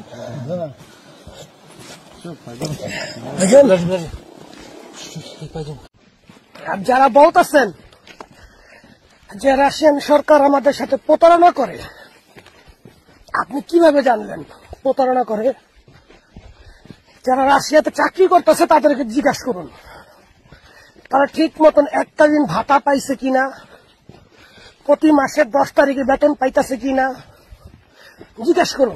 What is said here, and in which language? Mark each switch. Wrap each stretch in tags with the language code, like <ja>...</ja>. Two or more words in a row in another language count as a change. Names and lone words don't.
<ru>Да. Все, пойдемте. Пойдем? Подожди. Чуть-чуть, пойдем.</ru> <bn>আর যারা বলতেছেন যে রাশিয়ান সরকার আমাদের সাথে প্রতারণা করে, আপনি কিভাবে জানলেন প্রতারণা করে? যারা রাশিয়াতে চাকরি করতেছে তাদেরকে জিজ্ঞাসা করুন, তারা ঠিক মতন একটা দিন ভাতা পাইছে কিনা, প্রতি মাসের 10 তারিখে বেতন পাইতেছে কিনা, জিজ্ঞাসা করুন।</bn>